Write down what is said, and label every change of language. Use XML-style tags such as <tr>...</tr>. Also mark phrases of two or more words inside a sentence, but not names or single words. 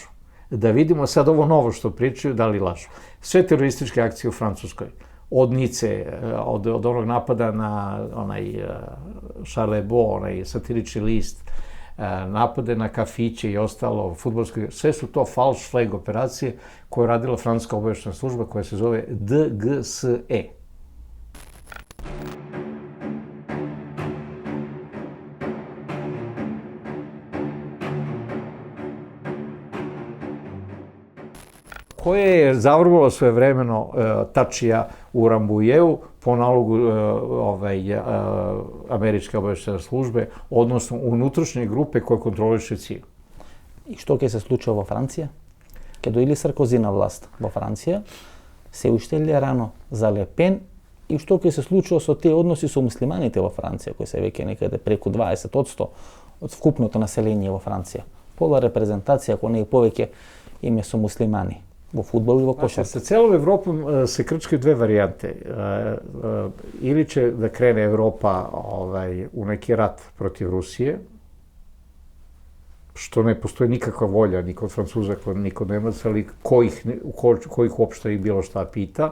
<sr>Da vidimo sad ovo novo što pričaju, da li lažu. Sve terorističke akcije u Francuskoj, od Nice, od onog napada na onaj Charlie Hebdo, onaj satirični list, napade na kafiće i ostalo, fudbalske, sve su to false flag operacije koje je radila francuska obaveštajna služba koja se zove DGSE. Koje je zavrvalo svojevremeno Tačija u Rambujevu po nalogu američke obaveštajne službe, odnosno unutrašnje grupe koje kontroliše CIA.</sr> <mk>И што ќе се случува во Франција? Ке дојде Саркози на власт во Франција, се уште ли рано за Ле Пен, и што ќе се случува со тие односи со муслиманите во Франција, кои се веќе некаде преку 20% од вкупното население во Франција. Пола репрезентација, ако не и повеќе, име со муслимани во фудбал и во кошарка.</mk> <sr>Sa celom Evropom se krčkaju dve varijante. Ili će da krene Evropa u neki rat protiv Rusije, što ne postoji nikakva volja ni kod Francuza, ni kod Nemaca, ali ko ih uopšte i bilo šta pita.</sr>